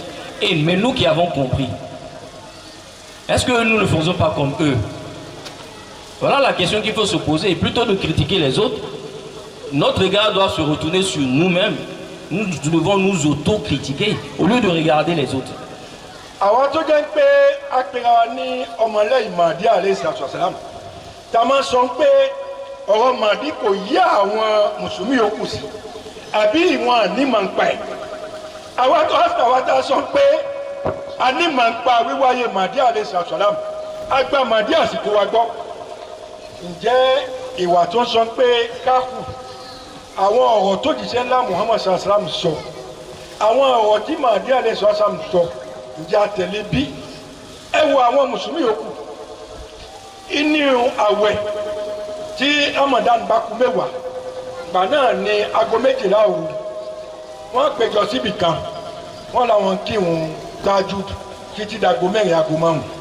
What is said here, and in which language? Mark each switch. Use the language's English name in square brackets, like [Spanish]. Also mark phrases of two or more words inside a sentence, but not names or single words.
[French] Mais nous qui avons compris, est-ce que nous ne faisons pas comme eux? Voilà la question qu'il faut se poser. Et plutôt de critiquer les autres, notre regard doit se retourner sur nous-mêmes. Nous devons nous auto-critiquer au lieu de regarder les autres. [Yoruba] Àwọn tó jẹ́ pé apẹ̀rẹ̀ wa ní ọmọlẹ́yìn Mahdi [Arabic] عليه الصلاة والسلام [Yoruba] tá a máa sọ pé ọ̀rọ̀ Mahdi kò yí àwọn mùsùlùmí yòókù sí àbí ìwọ̀n ànímọ̀ ń pa ẹ̀. Àwọn tó sọ pé ànímọ̀ ń pa wíwáyé Mahdi [Arabic] عليه الصلاة والسلام [Yoruba] àgbà Mahdi àsìkò wa gbọ́. Ǹjẹ́ ìwà tó ń sọ pé káfù àwọn ọ̀rọ̀ tó jíṣẹ́ ńlá Muhammad [Arabic] صلى الله عليه وسلم [Yoruba] sọ àwọn ọ̀rọ̀ tí Mahdi [Arabic] عليه الصلاة والسلام [Yoruba] sọ ǹjẹ́ àtẹ̀lé bí ẹ wo àwọn mùsùlùmí yòókù inú àwẹ̀ tí Ramadan bá kù mẹ́wàá gbà náà ní aago 12 òru wọ́n péjọ síbì kan wọ́n làwọn kírun Tahajjud títí dàgbo 4 aago 5.